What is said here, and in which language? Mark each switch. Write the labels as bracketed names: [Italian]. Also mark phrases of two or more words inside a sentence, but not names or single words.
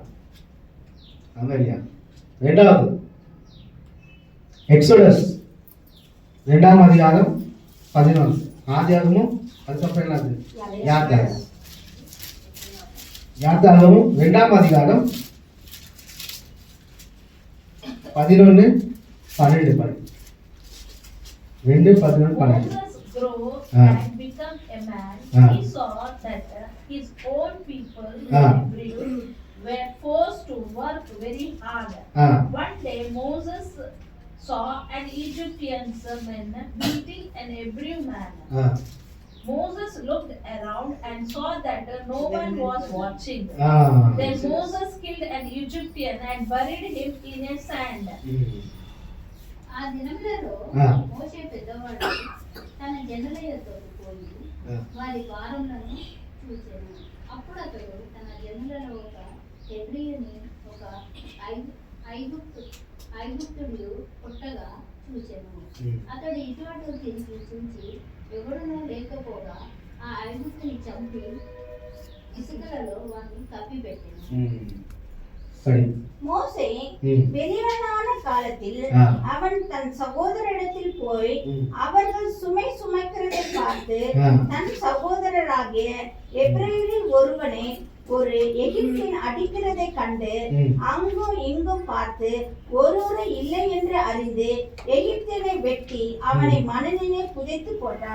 [Tamil] ஆமா இல்லையா? ரெண்டாவது எக்ஸோடஸ் 2ஆம் அதிகாரம் 11. ஆதியாகமும் அதுக்கப்புறம் என்னது? யாத்ராகமம். யாத்ராகமம் 2ஆம் அதிகாரம் 11 12 பாரு. 2 11 12. [English] Moses grew and become a man. He saw that his own people Hebrews were forced to work very hard. One day Moses saw an Egyptian man beating an Hebrew man. Moses looked around and saw that no one was watching. Then Moses killed an Egyptian and buried him in a sand. [Telugu] ఆ దినములలో ఆ. మోషే పెద్దవాడు తన జనులతో పోయి వారి వారములను చూసాను. అప్పుడు అతడు తన జనులలో ఒక హెబ్రీయుని ఒక ఐగుప్తుడు పుట్టగా చూసాను. అతడు ఇటు అటు తిరిగి చూసి ఎవడునూ లేకపోగా ఆ ఐగుప్తుని చంపి ఇసుకలలో వారిని కప్పిపెట్టాను. [Tamil] மோசே பெரியவனான காலத்தில் ஆ. அவன் தன் சகோதரரிடத்தில் போய் அவர்கள் சுமை சுமக்கிறதை பார்த்து ஆ. தன் சகோதரராகிய எபிரேயரில் ஒருவனை ஒரு எகிப்தின் அடிக்கிறதை கண்டு அங்கும் இங்கும் பார்த்து ஒருவரை இல்லை என்று அறிந்து எகிப்தினை வெட்டி அவனை மணலிலே புதைத்து போட்டான்.